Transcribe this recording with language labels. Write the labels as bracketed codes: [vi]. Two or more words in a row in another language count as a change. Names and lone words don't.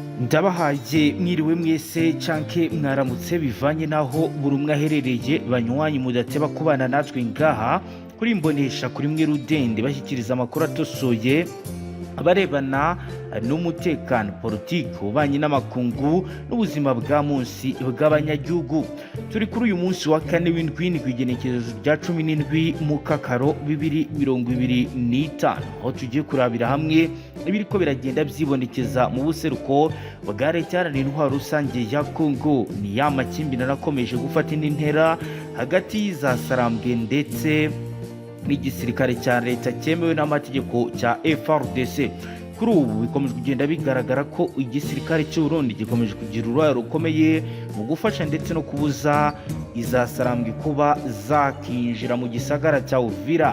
[rn] Ndabahaye mwiriwe mwese canke mwaramutse bivanye naho buri umwe aherereye banywanyi mudateba kubana natwe ngaha kuri Mbonesha kuri mwe Rudende bashyikiriza amakuru atosoye abarebana n'umutekano, politiki, ububanyi n'amakungu n'ubuzima bwa munsi bw'abanyagihugu. Turi kuri uyu munsi wa kane w'indwi igenekerezo rya 17 mu Kakaro 2025 aho tugiye kurabira hamwe ibiriko biragenda byibonekeza mu buseruko bwa leta iharanira intwaro rusange ya Kongo. Ni ya makimbirane akomeje gufata indi ntera hagati za Sarambwe ndetse n'igisirikare cya leta cyemewe n'amategeko cya FARDC. Kuri ubu bikomeje kugenda bigaragara ko igisirikare cy'u Burundi gikomeje kugira uruhare rukomeye mu gufasha ndetse no kubuza izasarambwe kuba zakinjira mu gisagara cya Uvira.